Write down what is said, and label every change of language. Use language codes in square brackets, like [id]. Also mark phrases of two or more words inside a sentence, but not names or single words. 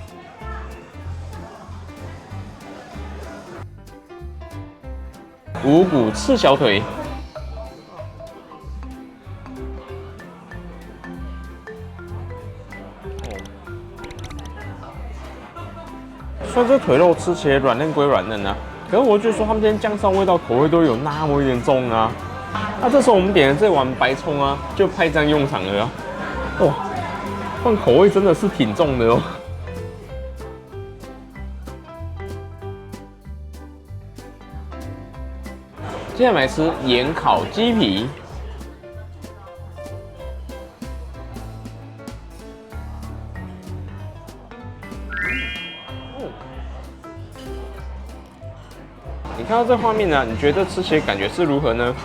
[zh] 五穀赤小腿，虽然這腿肉吃起來軟嫩歸軟嫩啊，可是我覺得說他們今天醬燒味道口味都有那麼一點重啊。那這時候我們點的這碗白蔥啊，就派上用場了啊！哇，換口味真的是挺重的哦。接下來吃鹽烤雞皮，你看到這畫面呢，你覺得吃起來感覺是如何呢？